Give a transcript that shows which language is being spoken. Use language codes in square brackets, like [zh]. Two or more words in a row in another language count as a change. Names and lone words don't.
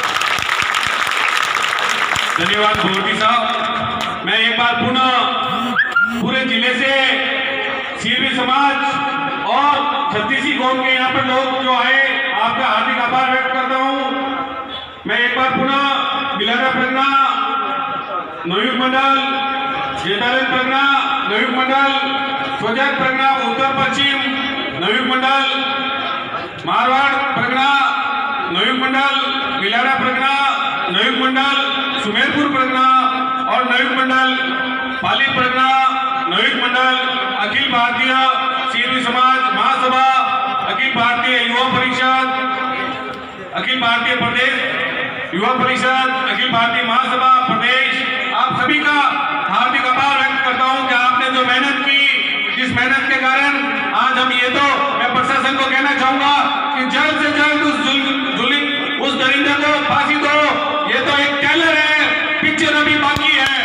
[hi] धन्यवाद भोटी साहब। मैं एक बार पुनः पूरे जिले से सीरवी समाज और 36 कौम के यहाँ पर लोग जो आए, आपका हार्दिक आभार व्यक्त करता हूँ। मैं एक बार पुनः बिलारा प्रगना नवयुग मंडल, जेतारन प्रगना नवयुग मंडल, स्वजात प्रगना उत्तर पश्चिम नवयुग मंडल, मारवाड़ प्रगना नवयुग मंडल, बिलारा प्रगना नवयुग मंडल, सुमेरपुर प्रगना और नवयुग मंडल, पाली प्रगना नवयुग मंडल, अखिल भारतीय सीरवी समाज महासभा, अखिल भारतीय युवा परिषद, अखिल भारतीय प्रदेश युवा परिषद, अखिल भारतीय महासभा प्रदेश, आप सभी का हार्दिक आभार व्यक्त करता हूं कि आपने जो मेहनत की, जिस मेहनत के कारण आज हम ये तो मैं प्रशासन को कहना चाहूंगा कि जल्द से जल्द उस दरिंदे को फांसी दो। ये तो एक ट्रेलर है, पिक्चर अभी बाकी है।